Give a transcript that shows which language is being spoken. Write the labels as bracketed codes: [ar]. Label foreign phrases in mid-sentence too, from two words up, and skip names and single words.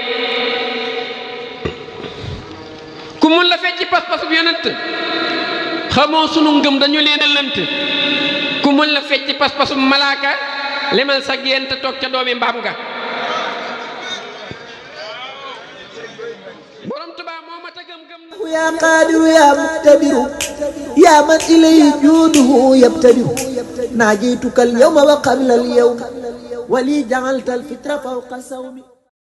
[wo] ku mun la fecc pas-pasub yonent xamoo sunu ngëm dañu leen a lënt ku mun la fecc pas-pasub malaaka lemal sa gént toog ca doomi mbaam nga borom tubaa moo ma ta gëm-gëm [ar] يا قادر يا مقتدر يا من إليه جوده يبتدر ناجيتك اليوم وقبل اليوم ولي جعلت الفطر فوق صومي